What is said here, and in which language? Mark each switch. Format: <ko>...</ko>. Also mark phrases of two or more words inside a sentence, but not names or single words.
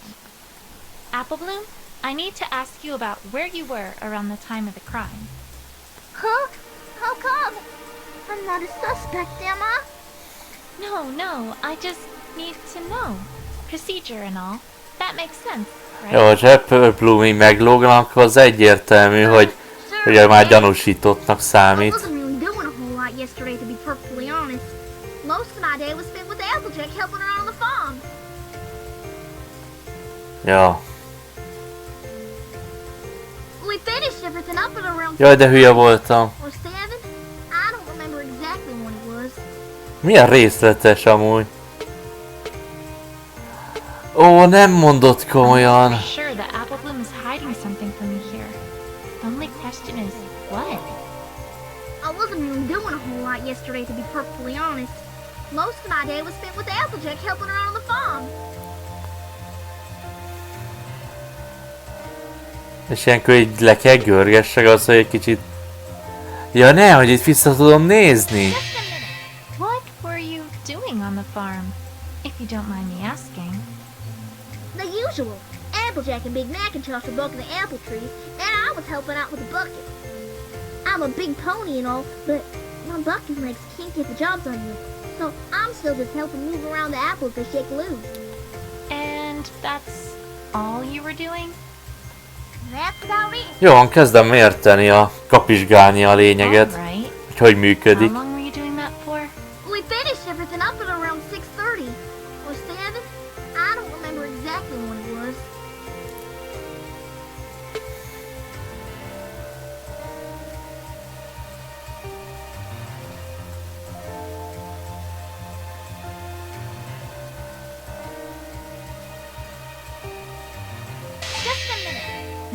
<en>Apple Bloom, I need to ask you about where you were around the time of the crime. Huh? How come? I'm not a suspect, am I? No, I just need to know. Procedure and all. That makes sense, right?</en> <hu>Jó, hogy Apple Bloom-ig meglógnak, az egyértelmű, hogy már gyanúsítottnak</hu> <en>I</en> <hu>számít.</hu> <en>wasn't really doing a whole lot yesterday, to be perfectly honest. Most of my day was spent with Applejack helping her on the farm.</en> <hu>Ja.</hu> <en>We finished everything up at around</en> <hu>Jaj, de hülye voltam.</hu> <en>or 7. I don't remember exactly</en> <hu>Milyen részletes amúgy. Ó, nem mondott komolyan.</hu> <en>I'm sure that Apple Bloom is hiding something from me here. The only question is, what? I wasn't really doing a whole lot yesterday, to be perfectly honest. Most of my day was spent with Applejack helping her on the farm.</en> <hu>És ilyenkor így le kell görgessek az, hogy egy kicsit... Ja ne, hogy itt vissza tudom nézni.</hu> <en>Just a minute. What were you doing on the farm? If you don't mind me asking. The usual. Applejack and Big Macintosh were bucking the apple trees, and I was helping out with the bucket. I'm a big pony and all, but my bucking legs can't get the jobs on you. So I'm still just helping move around the apples they shake loose. And that's all you were doing? That's about it.</en> <hu>Jó, kezdem érteni kapizsgálni a lényeget,</hu> <en>Alright.</en> <hu>hogy működik.</hu> <en>How long were you doing that for? We finished everything up at around 6:30 or 7. I don't remember exactly when it was. Just a minute.</en>